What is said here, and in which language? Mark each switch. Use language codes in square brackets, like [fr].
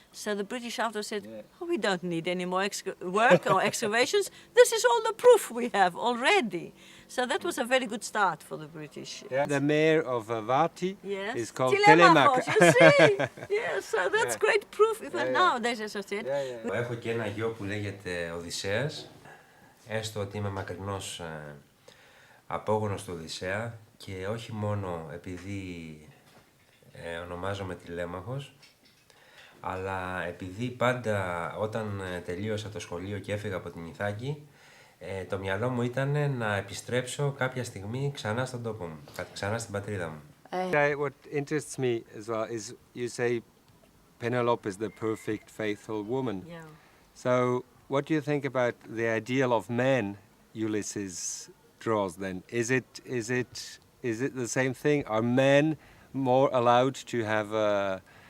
[en] So the British after said, oh, we don't need any more work or excavations. This is all the proof we have already. So that was a very good start for the British. Yeah. The mayor of Vati Yes. is called Telemachos, Telemach. you see? Yes, so that's great proof. Even nowadays, as I said. [el] Έχω και ένα γιο που λέγεται Οδυσσέας, έστω ότι είμαι μακρινός απόγονος του Οδυσσέα και όχι μόνο επειδή ονομάζομαι Τηλέμαχος, αλλά επειδή πάντα όταν τελείωσα το σχολείο και έφυγα από την Ιθάκη, το μυαλό μου ήταν να επιστρέψω κάποια στιγμή ξανά στον τόπο μου, ξανά στην πατρίδα μου. [en] What interests me as well is you say Penelope is the perfect, faithful woman. Yeah. So what do you think about the ideal of man Ulysses draws then? Is it the same thing? Are men more allowed to have adventures?